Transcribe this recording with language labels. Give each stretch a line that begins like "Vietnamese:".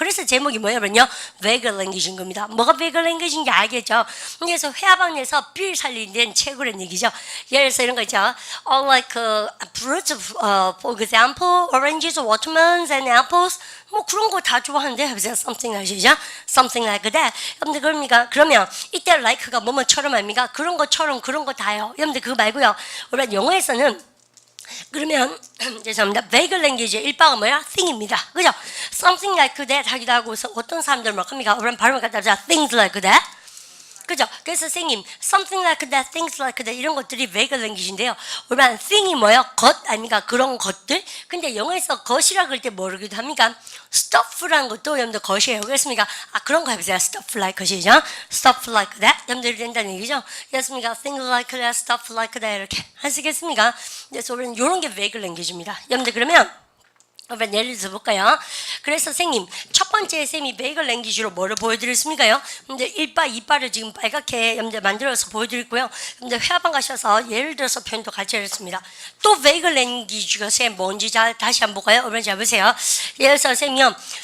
Korean: 그래서 제목이 뭐냐면요 vague language인 겁니다. 뭐가 vague language인지 알겠죠? 그래서 회화방에서 삘 살리는 책이라는 얘기죠. 예를 들어서 이런 거 있죠.
English: Like fruits, for example, oranges, watermelons, and apples.
Korean: 뭐 그런 거 다 좋아하는데 해보세요.
English: Something like something like that.
Korean: 여러분들 그럽니까? 그러면 이때 like가 뭐뭐처럼 아닙니까? 그런 것처럼 그런 거 다요. 여러분들 그거 말고요. 우리가 영어에서는 그러면 죄송합니다. vague language의 일바가 뭐야? thing입니다. 그죠? Something like that 하기도 하고 어떤 사람들 뭐 합니까? 우리는 발음을 갖다 자
English: things like that.
Korean: 그죠? 그래서 선생님,
English: something like that, things like that
Korean: 이런 것들이 vague language인데요. 우리는 thing이 뭐예요? 것 아닙니까? 그런 것들. 근데 영어에서 것이라 그럴 때 뭐라고도 합니까? stuff라는 것도 여러분들 것이에요. 그렇습니까? 그런 거 해보세요.
English: stuff like
Korean: 것이죠.
English: stuff like that.
Korean: 여러분들이 된다는 얘기죠. 그렇습니까?
English: things like that, stuff like that
Korean: 이렇게 하시겠습니까? 그래서 우리는 이런 게 vague language입니다. 여러분들 그러면 한번 예를 들어 볼까요? 그래서 선생님 첫 번째 쌤이 vague language로 뭐를 보여드렸습니까요? 근데 1바, 2바를 지금 빨갛게 여러분들 만들어서 보여드렸고요. 여러분들 회화방 가셔서 예를 들어서 표현도 같이 해줬습니다. 또 vague language가 쌤 뭔지 다시 한번 볼까요? 여러분 잘 보세요. 예를 들어서 쌤이요.